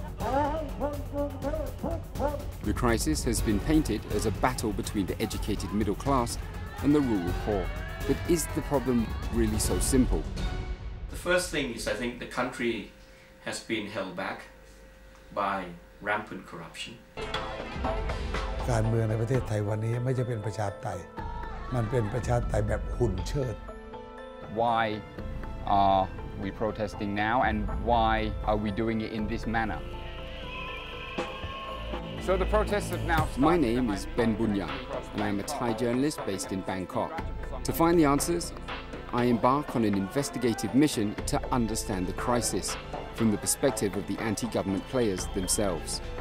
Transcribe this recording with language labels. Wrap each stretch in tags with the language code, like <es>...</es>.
<en>The crisis has been painted as a battle between the educated middle class and the rural poor. But is the problem really so simple? The first thing is I think the country has been held back by rampant corruption.</en> <th>การเมืองในประเทศไทยวันนี้ไม่ใช่เป็นประชาธิปไตยมันเป็นประชาธิปไตยแบบหุ่นเชิด</th> <en>Why are we protesting now and why are we doing it in this manner? So the protests have now started. My name is Ben Bunya and I am a Thai journalist based in Bangkok. To find the answers, I embark on an investigative mission to understand the crisis from the perspective of the anti-government players themselves.</en>